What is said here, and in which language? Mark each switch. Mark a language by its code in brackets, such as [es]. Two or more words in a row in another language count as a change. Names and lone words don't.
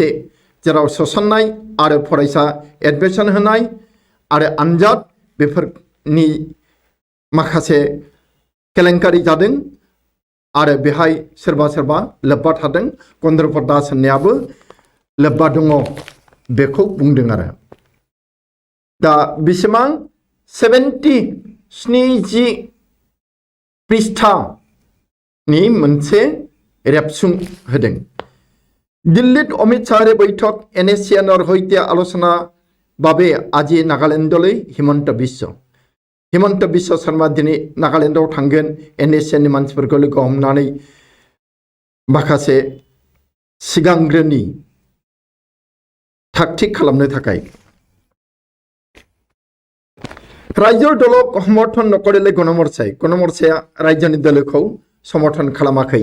[brx] जेराव सोसननाय आरो फरायसा एडमिशन होनाय आरो आनजाद बेफोरनि माखासे केलेंकारि जादों आरो बेहाय सोरबा लोब्बा थादों गणेन्द्र दास होननायाबो लोब्बा दङ बेखौ बुंदों आरो दा बिसिबां 70 पृष्ठानि मोनसे रेबसुं होदों। [as] দিল্লীত অমিত শাহৰে বৈঠক NACNৰ সৈতে আলোচনা বাবে আজি নাগালেণ্ডলৈ হিমন্ত বিশ্ব শৰ্মা [brx] दिनै नागालेण्डआव थांगोन NACNनि मानसिफोरखौ लोगो हमनानै माखासे सिगांग्रोनि थागथिग खालामनो थाखाय। [as] ৰাইজোৰ দলক সমৰ্থন নকৰিলে [brx] गणमर्चाया रायजोनि दलखौ समर्थन खालामाखै।